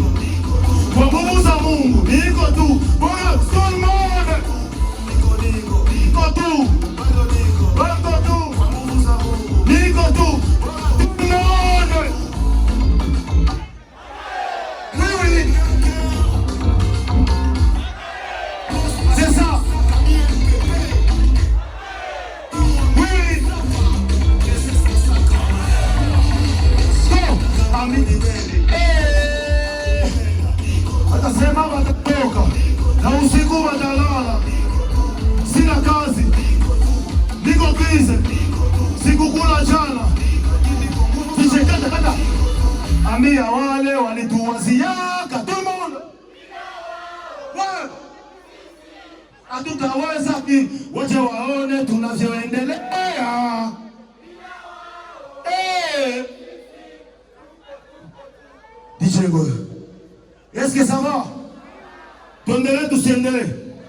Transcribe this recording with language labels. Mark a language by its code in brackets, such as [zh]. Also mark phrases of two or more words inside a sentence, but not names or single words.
[sw] Kwa nguvu za Mungu, niko tu. Bwana Solomon. Niko tu. Bado tu. Kwa nguvu za Mungu. Niko tu. Tunaona. Wewe. [fr] C'est ça. Oui. [sw] Atasema watatoka na usiku watalala. Sina kazi, niko bize, sikukula jana. Kata. Ambia wale walituwaziaka tumono. Hatutaweza ki waje waone tunavyoendelea. DJ Ngoya. [fr] Est-ce que ça va? [sw] Tuendelee tusiendelee?